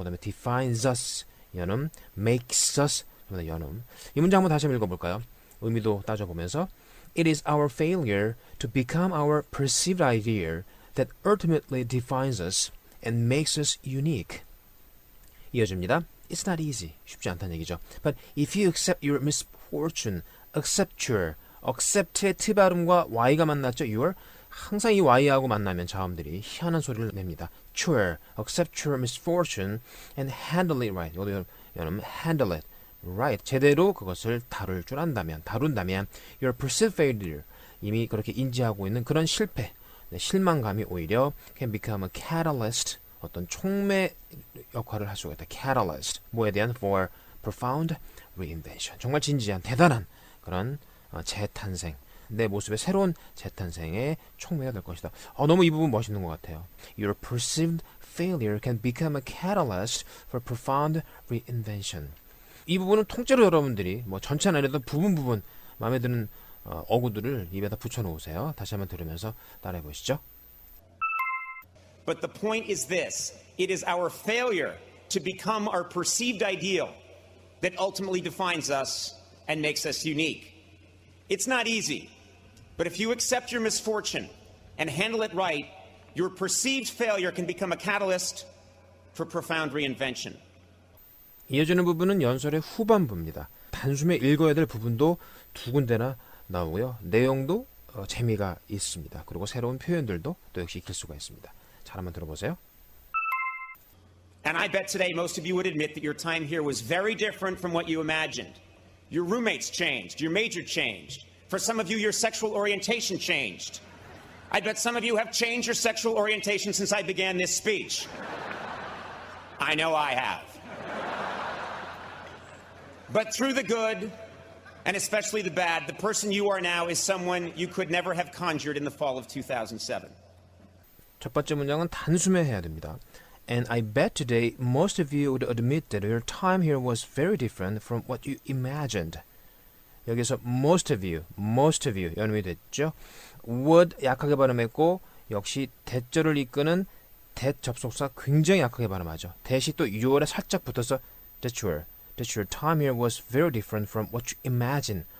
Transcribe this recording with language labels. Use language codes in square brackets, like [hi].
[ko] 그 다음에 [en] defines us, [ko] 연음, [en] makes us, [ko] 연음. 이 문장 한번 다시 한번 읽어볼까요? 의미도 따져보면서 [en] It is our failure to become our perceived idea that ultimately defines us and makes us unique. [ko] 이어집니다. [en] It's not easy. [ko] 쉽지 않다는 얘기죠. [en] But if you accept your misfortune, accept의 [ko] T 발음과 Y가 만났죠. [en] Your. [ko] 항상 이 Y하고 만나면 자음들이 희한한 소리를 냅니다. [en] accept your misfortune and handle it right. [ko] 이것도 여러분 [en] handle it right. [ko] 제대로 그것을 다룬다면 [en] your perceived failure, [ko] 이미 그렇게 인지하고 있는 그런 실패, 실망감이 오히려 [en] can become a catalyst, [ko] 어떤 촉매 역할을 할 수가 있다. [en] catalyst. [ko] 뭐에 대한 [en] for profound reinvention. [ko] 정말 진지한 대단한 그런 재탄생. 내 모습의 새로운 재탄생의 촉매가 될 것이다. 너무 이 부분 멋있는 것 같아요. [en] Your perceived failure can become a catalyst for profound reinvention. [ko] 이 부분은 통째로 여러분들이 뭐 전체는 아니라도 부분 마음에 드는 어구들을 입에다 붙여놓으세요. 다시 한번 들으면서 따라해 보시죠. [en] But the point is this. It is our failure to become our perceived ideal that ultimately defines us and makes us unique. It's not easy. But if you accept your misfortune and handle it right, your perceived failure can become a catalyst for profound reinvention. [ko] 이어지는 부분은 연설의 후반부입니다. 단숨에 읽어야 될 부분도 두 군데나 나오고요. 내용도 재미가 있습니다. 그리고 새로운 표현들도 또 역시 익힐 수가 있습니다. 잘 한번 들어보세요. [en] And I bet today most of you would admit that your time here was very different from what you imagined. Your roommates changed, your major changed. For some of you, your sexual orientation changed. I bet some of you have changed your sexual orientation since I began this speech. I know I have. But through the good, and especially the bad, the person you are now is someone you could never have conjured in the fall of 2007. [ko] 첫 번째 문장은 단숨에 해야 됩니다. [en] And I bet today most of you would admit that your time here was very different from what you imagined. [ko] 여기서 [en] most of you [ko] 연음이 됐죠. would 약하게 발음했고 역시 대절을 이끄는 that 접속사 굉장히 약하게 발음하죠. [en] that이 또 your에 [ko] 살짝 붙어서 [en] that your time here was very different from what you imagine.